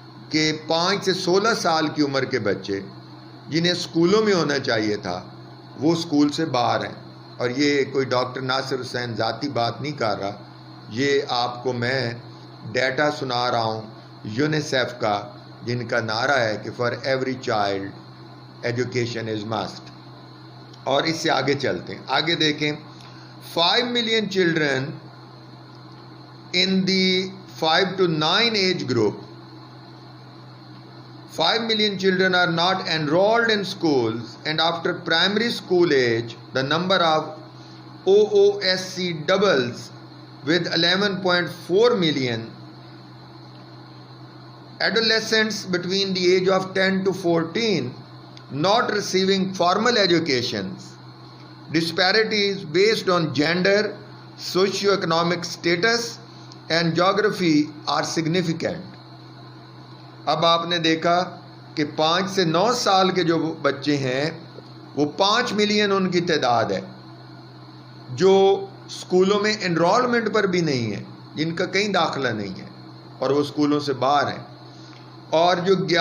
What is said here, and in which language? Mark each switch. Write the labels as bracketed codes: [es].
[ur] کہ 5 سے 16 سال کی عمر کے بچے جنہیں اسکولوں میں ہونا چاہیے تھا وہ اسکول سے باہر ہیں، اور یہ کوئی ڈاکٹر ناصر حسین ذاتی بات نہیں کر رہا، یہ آپ کو میں ڈیٹا سنا رہا ہوں یونیسیف کا، جن کا نعرہ ہے کہ [en] For every child education is must. [ur] اور اس سے آگے چلتے ہیں، آگے دیکھیں [en] 5 million children in the 5 to 9 age group. 5 million children are not enrolled in schools, and after primary school age, the number of OOSC doubles with 11.4 million. Adolescents between the age of 10 to 14 not receiving formal educations. Disparities based on gender, socio-economic status and geography are significant. [ur] اب آپ نے دیکھا کہ 5 سے 9 سال کے جو بچے ہیں وہ 5 ملین ان کی تعداد ہے جو اسکولوں میں انرولمنٹ پر بھی نہیں ہے، جن کا کہیں داخلہ نہیں ہے اور وہ اسکولوں سے باہر ہیں، اور جو